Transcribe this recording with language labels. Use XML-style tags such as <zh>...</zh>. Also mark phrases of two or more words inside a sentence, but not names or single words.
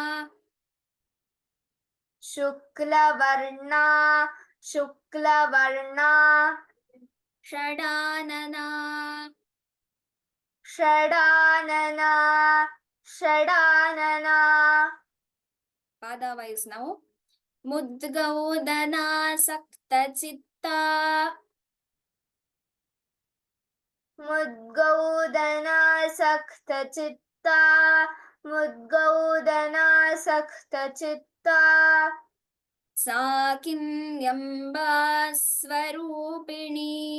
<sa>Shuklavarna. Shuklavarna. Shadanana. Shadanana. Shadanana. Pada wise now. Mudgaudana-sakta-chitta. Mudgaudana-sakta-chitta. Mudgaudana-sakta-chitta. Sakinyamba-swarupini.</sa>